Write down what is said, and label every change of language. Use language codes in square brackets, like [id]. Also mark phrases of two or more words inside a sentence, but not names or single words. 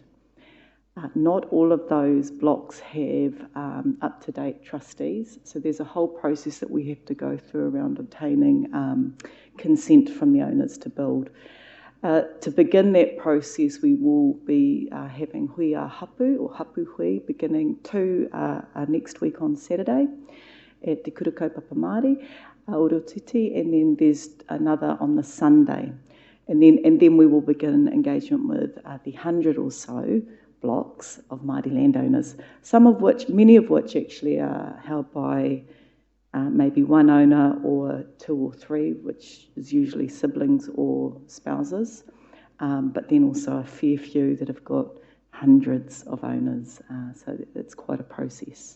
[en] Not all of those blocks have up-to-date trustees, so there's a whole process that we have to go through around obtaining consent from the owners to build. To begin that process, we will be having [mi] hui a hapu, [en] or [mi] hapu hui, [en] beginning 2 next week on Saturday at Te Kura Kaupapa Māori, Orotiti, and then there's another on the Sunday. And then we will begin engagement with the 100 or so blocks of Māori landowners, many of which actually are held by maybe one owner or 2 or 3, which is usually siblings or spouses, but then also a fair few that have got hundreds of owners, so it's quite a process.